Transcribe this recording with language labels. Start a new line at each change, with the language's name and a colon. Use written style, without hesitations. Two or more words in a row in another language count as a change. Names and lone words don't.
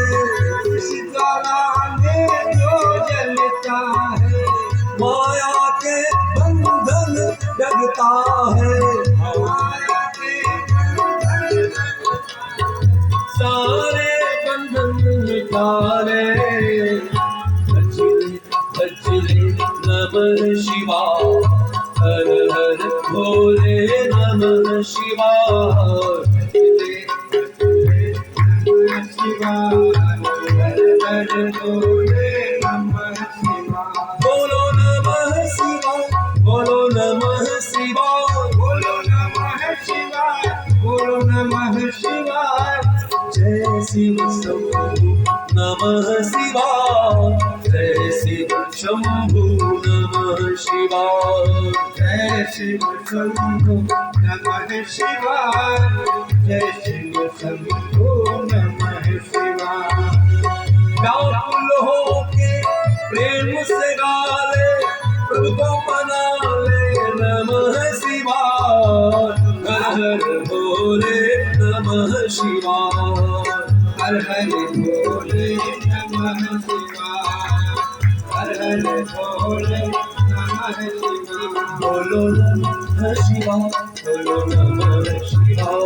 Hindi: इस ज्वाला में जो जलता है। माया के बंधन जगता है। माया के सारे बंधन मिटाले। बजले बजले
Sanskrit: नमः शिवाय।
Hindi: हर हर भोले
Sanskrit: नमः शिवाय। नमः शिवाय।
Hindi: हर हर भोले
Sanskrit: नमः शिवाय।
Hindi: बोलो
Sanskrit: नमः शिवाय।
Hindi: बोलो
Sanskrit: नमः शिवाय।
Hindi: बोलो
Sanskrit: नमः शिवाय।
Hindi: बोलो
Sanskrit: नमः शिवाय।
Hindi: जय शिव शंभु
Sanskrit: नमः शिवाय।
Hindi: जय शिव शंभु
Sanskrit: नमः शिवाय।
Hindi: जय शिव शंभु
Sanskrit: नमः शिवाय।
Hindi: जय शिव शंभु
Sanskrit: नमः शिवाय।
Hindi: व्याकुल होके प्रेम से गाले प्रभु को मना ले
Sanskrit: नमः शिवाय।
Hindi: हर हर भोले
Sanskrit: नमः शिवाय।
Hindi: हर हर भोले
Sanskrit: नमः शिवाय।
Hindi: हर हर भोले
Sanskrit: नमः शिवाय।
Hindi: बोलो
Sanskrit: नमः शिवाय।
Hindi: बोलो
Sanskrit: नमः शिवाय।